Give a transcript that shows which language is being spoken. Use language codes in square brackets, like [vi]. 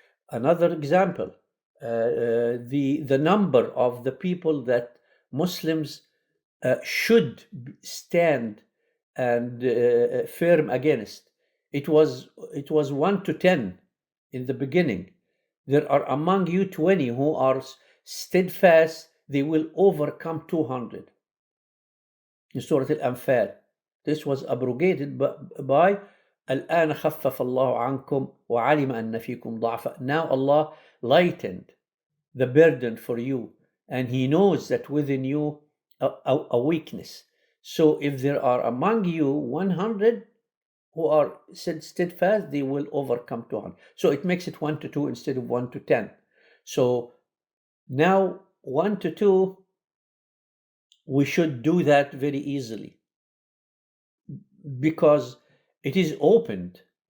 [en] Another example, the number of the people that Muslims should stand and firm against. It was 1 to 10 in the beginning. There are among you 20 who are steadfast, they will overcome 200. In Surah Al-Anfal. This was abrogated by [ar] الآن خفف الله عنكم وعلم أن فيكم ضعفا. [en] Now Allah lightened the burden for you, and He knows that within you a weakness. So if there are among you 100 who are steadfast, they will overcome 200. So it makes it 1 to 2 instead of 1 to 10. So now 1 to 2, we should do that very easily, because it is opened.